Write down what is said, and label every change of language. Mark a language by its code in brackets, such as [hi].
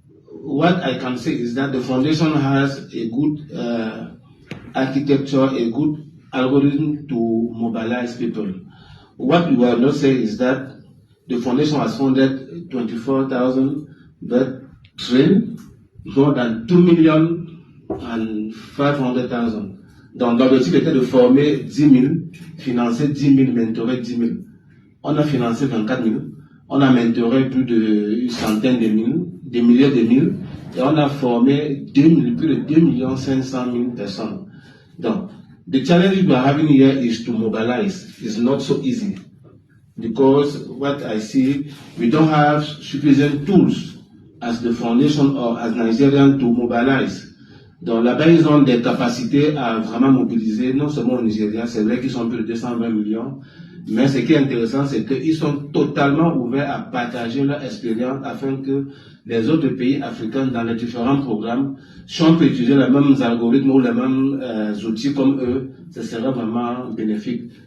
[en] What I can say is that the foundation has a good architecture, a good algorithm to mobilize people. What we will not say is that the foundation has funded 24,000, but trained more than 2,500,000. [fr] Donc l'objectif était de former 10 000, financer 10 000, mentorer 10 000. On a financé 24 000, on a mentoré plus de centaines de mille, des milliers de mille, et on a formé plus de 2 500 000 personnes. [en] Donc, the challenge we are having here is to mobilize. It's not so easy because what I see, we don't have sufficient tools as the foundation or as Nigerian to mobilize. [fr] Donc là-bas, ils ont des capacités à vraiment mobiliser, non seulement au Nigeria, c'est vrai qu'ils sont plus de 220 millions, mais ce qui est intéressant, c'est qu'ils sont totalement ouverts à partager leur expérience afin que les autres pays africains, dans les différents programmes, si on peut utiliser les mêmes algorithmes ou les mêmes outils comme eux, ce serait vraiment bénéfique.